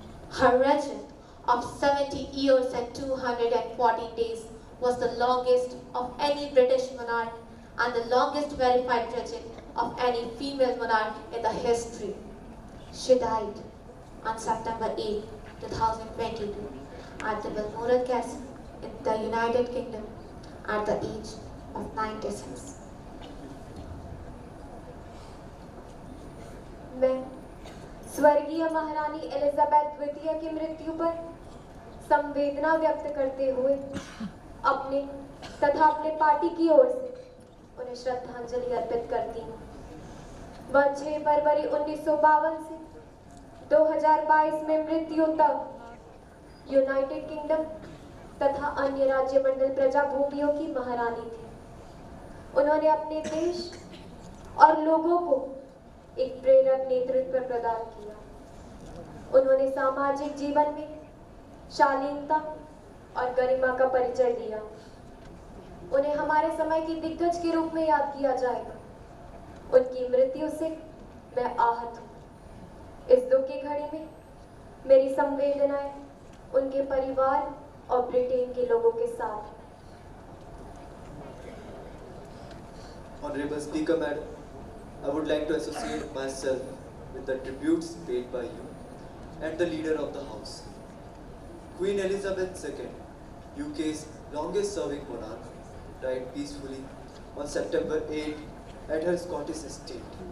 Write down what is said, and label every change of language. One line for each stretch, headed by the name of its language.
English: Her reign of 70 years and 214 days was the longest of any British monarch and the longest verified reign of any female monarch in the history. She died on September 8, 2022 at the Balmoral Castle in the United Kingdom at the age of 96.
Hindi: मैं स्वर्गीय महारानी Elizabeth द्वितीय की मृत्यु पर संवेदना व्यक्त करते हुए अपने तथा अपने पार्टी की ओर से उन्हें श्रद्धांजलि अर्पित करती हूँ। वह 6 फरवरी 1952 से 2022 में मृत्यु तक यूनाइटेड किंगडम तथा अन्य राज्यमंडल प्रजाभूमियों की महारानी थी। उन्होंने अपने देश और लोगों को एक प्रेरक नेतृत्व प्रदान किया। उन्होंने सामाजिक जीवन में शालीनता और गरिमा का परिचय दिया। उन्हें हमारे समय की दिग्गज के रूप में याद किया जाएगा। उनकी मृत्यु से मैं आहत हूँ। इस दुख की घड़ी में मेरी संवेदनाएं उनके परिवार और ब्रिटेन के लोगों के साथ हैं।
English: Honorable Speaker, Madam, I would like to associate myself with the tributes paid by you and the leader of the House. Queen Elizabeth II, UK's longest-serving monarch, died peacefully on September 8 at her Scottish estate.